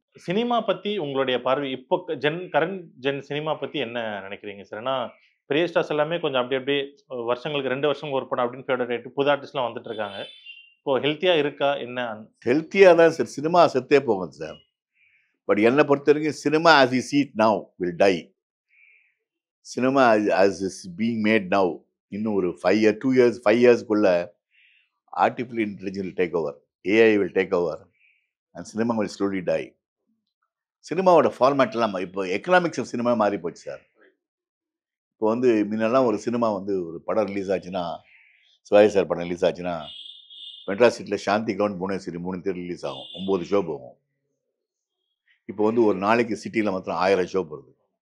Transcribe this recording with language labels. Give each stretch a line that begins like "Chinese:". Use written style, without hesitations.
Tamil: Cinema பத்தி உங்களுடைய பார்வை இப்போ கரண்ட் ஜென் சினிமா பத்தி என்ன நினைக்கிறீங்க சார்? ஏன்னா பெரிய ஸ்டார்ஸ் எல்லாமே கொஞ்சம் அப்படி அப்படியே வருஷங்களுக்கு 2 வருஷம் ஒரு படம் அப்படின்னு ஃபேவரட் ஆயிட்டு புது ஆர்டிஸ்ட்லாம் வந்துட்டு இருக்காங்க. இப்போ ஹெல்த்தியா இருக்கா என்ன? ஹெல்த்தியாக தான் சார், சினிமா செத்தே போகும் சார். பட் என்னை பொறுத்த வரைக்கும் cinema
English: As we see it now will die. Cinema as is being made now,
Tamil: இன்னும் ஒரு
English: 5 year 2 years 5 yearsக்குள்ள artificial intelligence will take over, AI will take over and cinema will slowly die.
Tamil: சினிமாவோட ஃபார்மேட்லாம் இப்போ economics of cinema மாறி போச்சு sir. இப்போ வந்து முன்னெல்லாம் ஒரு சினிமா வந்து ஒரு படம் ரிலீஸ் ஆச்சுன்னா, சிவாஜி சார் படம் ரிலீஸ் ஆச்சுன்னா மெட்ராஸ் சிட்டியில் சாந்தி கிரவுண்ட் புவனேஸ்வரி 3 தேட்டர் ரிலீஸ் ஆகும், 9 ஷோ போகும். இப்போ வந்து ஒரு நாளைக்கு சிட்டியில் மாத்திரம் 1000 ஷோ போகுது.